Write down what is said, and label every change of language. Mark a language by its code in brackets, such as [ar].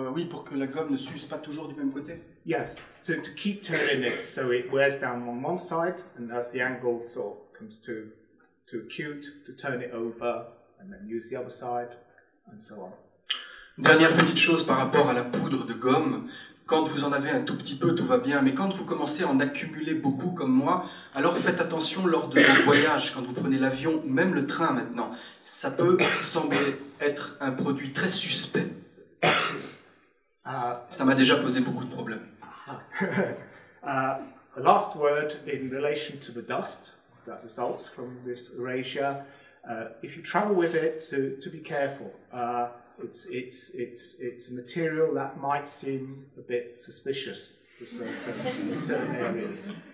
[fr] pour que la gomme ne s'use pas toujours du même côté. [en] Yes, to keep turning it so it wears down on one side, and as the angle sort of comes too acute, to turn it over and then use the other side, and so on. [fr] Dernière petite chose par rapport à la poudre de gomme, quand vous en avez un tout petit peu, tout va bien, mais quand vous commencez à en accumuler beaucoup comme moi, alors faites attention lors de vos voyages, quand vous prenez l'avion ou même le train maintenant. Ça peut sembler être un produit très suspect. Ça m'a déjà posé beaucoup de problèmes. [en] A last word in relation to the dust that results from this erasure. If you travel with it, to be careful. It's a material that might seem a bit suspicious in certain areas.